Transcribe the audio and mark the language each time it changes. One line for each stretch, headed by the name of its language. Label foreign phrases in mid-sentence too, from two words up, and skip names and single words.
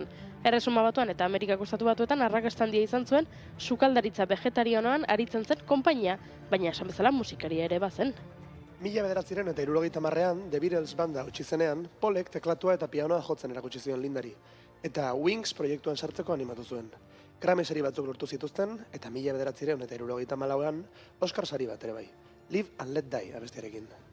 Basque: Erresuma Batuan eta Amerikako Estatu Batuetan arrakasta handia izan zuen sukaldaritza vegetarianoan aritzen zen konpainia, baina esan bezala musikaria ere bazen. 1970ean The Beatles banda utzi zenean, Paulek teklatua eta pianoa jotzen erakutsi zion Lindari, eta Wings proiektuan sartzeko animatu zuen. Grammy sari batzuk lortu zituzten, eta 1974ean Oscar sari bat ere bai. Live and Let Die abestiarekin.